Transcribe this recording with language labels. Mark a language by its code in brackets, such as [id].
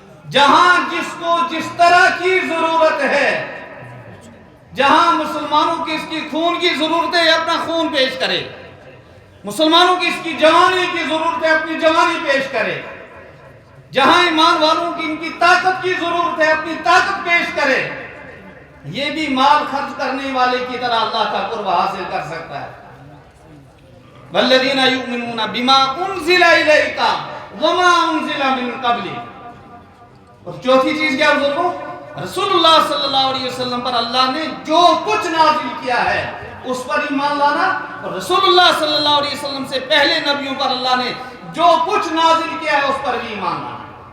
[ur] جہاں جس کو جس طرح کی ضرورت ہے، جہاں مسلمانوں کی اس کی خون کی ضرورت ہے اپنا خون پیش کرے، مسلمانوں کی اس کی جوانی کی ضرورت ہے اپنی جوانی پیش کرے، جہاں ایمان والوں کی ان کی طاقت کی ضرورت ہے اپنی طاقت پیش کرے. یہ بھی مال خرچ کرنے والے کی طرح اللہ کا قرب حاصل کر سکتا ہے. [ar] والذین یؤمنون بما انزل الیک وما انزل من قبل. [ur] اور چوتھی چیز کیا بزرگوں؟ رسول اللہ صلی اللہ علیہ وسلم پر اللہ نے جو کچھ نازل کیا ہے اس پر ایمان لانا، اور رسول اللہ صلی اللہ علیہ وسلم سے پہلے نبیوں پر اللہ نے جو کچھ نازل کیا ہے اس پر بھی ایمان لانا.